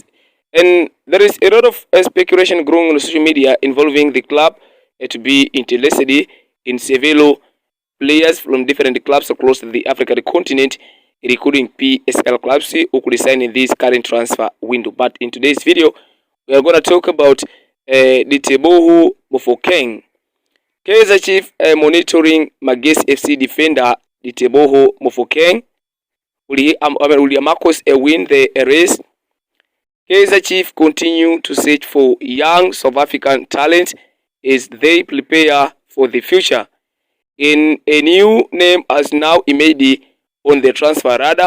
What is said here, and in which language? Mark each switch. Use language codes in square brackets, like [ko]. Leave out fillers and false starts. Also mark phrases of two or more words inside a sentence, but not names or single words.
[en] And there is a lot of speculation growing on social media involving the club to be interested in several players from different clubs across the African continent, including PSL clubs who could sign in this current transfer window. But in today's video, we are going to talk about Diteboho Mofokeng. Kaizer Chiefs monitoring Magesi FC defender Diteboho Mofokeng. Will Marcos win the race? Kaizer Chiefs continue to search for young South African talent as they prepare for the future. In a new name has now emerged on the transfer radar.